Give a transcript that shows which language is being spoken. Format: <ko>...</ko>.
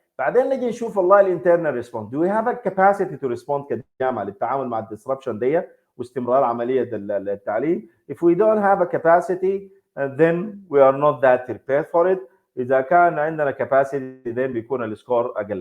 <ar>بعدين نجي نشوف والله</ar> <en>الانترنال response. do we have a capacity to respond</en> <ar>كجامعه للتعامل مع الديسربشن دي واستمرار عمليه التعليم.</ar> <en>if we don't have a capacity then we are not that prepared for it.</en> <ar>اذا كان عندنا capacity then بيكون السكور اقل.</ar>